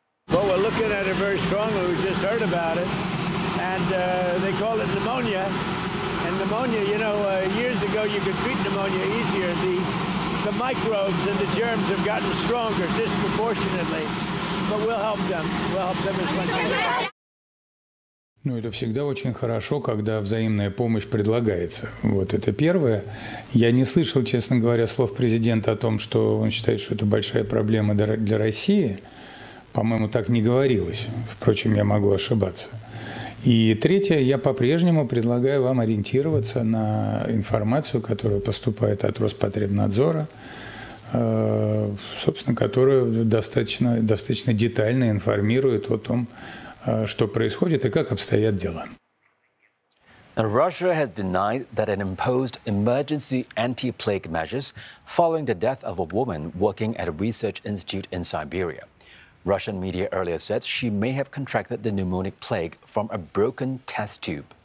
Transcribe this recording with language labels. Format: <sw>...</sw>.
<en>Well, we're looking at it very strongly. We just heard about it. And they call it pneumonia. And pneumonia, you know, years ago you could treat pneumonia easier. The microbes and the germs have gotten stronger disproportionately. But we'll help them. We'll help them as much as we can.</en> <ru>Ну, это всегда очень хорошо, когда взаимная помощь предлагается. Вот это первое. Я не слышал, честно говоря, слов президента о том, что он считает, что это большая проблема для России. По-моему, так не говорилось. Впрочем, я могу ошибаться. И третье, я по-прежнему предлагаю вам ориентироваться на информацию, которая поступает от Роспотребнадзора, собственно, которая достаточно детально информирует о том, что происходит и как обстоят дела.</ru> <en>And Russia has denied that it imposed emergency anti-plague measures following the death of a woman working at a research institute in Siberia. Russian media earlier said she may have contracted the pneumonic plague from a broken test tube.</en>